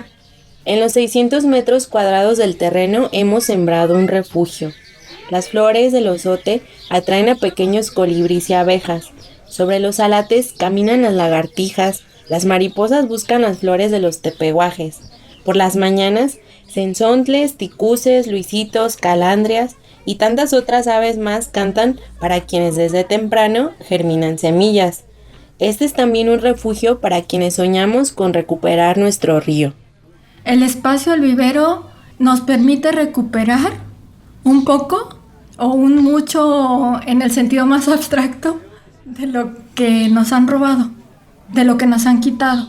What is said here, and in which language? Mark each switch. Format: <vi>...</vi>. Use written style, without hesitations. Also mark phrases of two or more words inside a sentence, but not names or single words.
<es>En los 600 metros cuadrados del terreno hemos sembrado un refugio. Las flores del osote atraen a pequeños colibríes y abejas. Sobre los alates caminan las lagartijas, las mariposas buscan las flores de los tepehuajes. Por las mañanas, cenzontles, ticuces, luisitos, calandrias y tantas otras aves más cantan para quienes desde temprano germinan semillas. Este es también un refugio para quienes soñamos con recuperar nuestro río. El espacio del vivero nos permite recuperar un poco o un mucho en el sentido más abstracto de lo que nos han robado, de lo que nos han quitado.</es>